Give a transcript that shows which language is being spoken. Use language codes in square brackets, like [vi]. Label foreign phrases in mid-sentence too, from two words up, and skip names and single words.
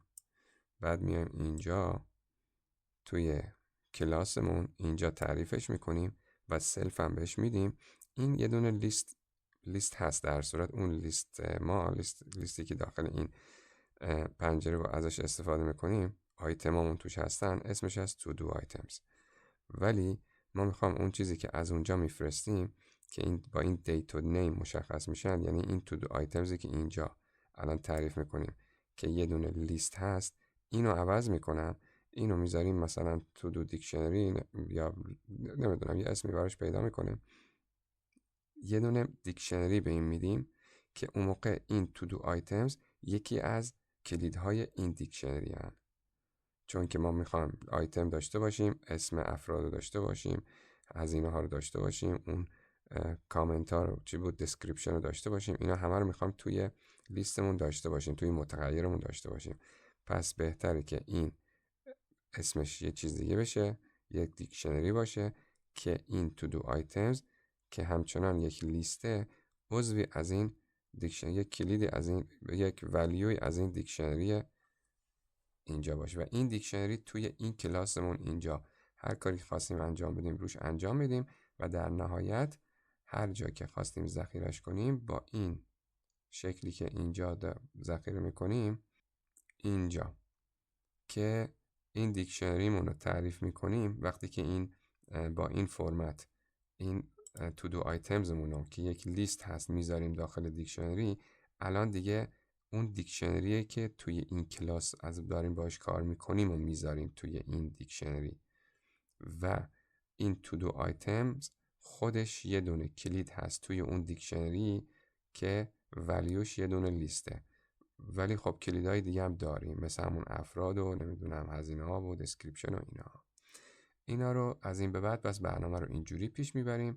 [fa] بعد میایم اینجا توی کلاسمون اینجا تعریفش میکنیم و سلف هم بهش میدیم. این یه دونه لیست هست، در صورت اون لیستی که داخل این پنجره رو ازش استفاده میکنیم، آیتمامون توش هستن، اسمش از [en] to do items. [fa] ولی ما میخوام اون چیزی که از اونجا میفرستیم که این با این date و name مشخص میشن، یعنی این [en] to do items [fa] که اینجا الان تعریف میکنیم که یه دونه لیست هست، اینو عوض میکنم، اینو میذاریم مثلا [en] to do dictionary [fa] یا نمیدونم یه اسمی براش پیدا میکنیم، یه دونه دیکشنری به این میدیم که اون موقع این [en] to do items [fa] یکی از کلیدهای این دیکشنری هن. چون که ما میخوایم آیتم داشته باشیم، اسم افراد رو داشته باشیم، هزینه ها رو داشته باشیم، اون کامنت ها رو چی بود دسکریپشن رو داشته باشیم، اینا همه رو میخوایم توی لیستمون داشته باشیم، توی متغیرمون داشته باشیم. پس بهتره که این اسمش یه چیز دیگه بشه، یک دیکشنری باشه که این [en] to do items [fa] که همچنان یک لیسته عضوی از این دیکشنری، یک کلیدی از این، یک ولیوی از این دیکشنری اینجا باشه و این دیکشنری توی این کلاسمون اینجا هر کاری خواستیم انجام بدیم روش انجام میدیم و در نهایت هر جا که خواستیم ذخیرش کنیم با این شکلی که اینجا ذخیره میکنیم اینجا که این دیکشنریمون رو تعریف میکنیم، وقتی که این با این فرمت این [en] to do items [fa] مونو که یک لیست هست میذاریم داخل دیکشنری، الان دیگه اون دیکشنریه که توی این کلاس از داریم باش کار میکنیم و میذاریم توی این دیکشنری و این [en] to do items [fa] خودش یه دونه کلید هست توی اون دیکشنری که ولیوش یه دونه لیسته. ولی خب کلیدهای دیگه هم داریم مثل همون افراد و نمیدونم هزینه ها و دسکریپشن و اینا رو از این به بعد بس برنامه رو اینجوری پیش میبریم.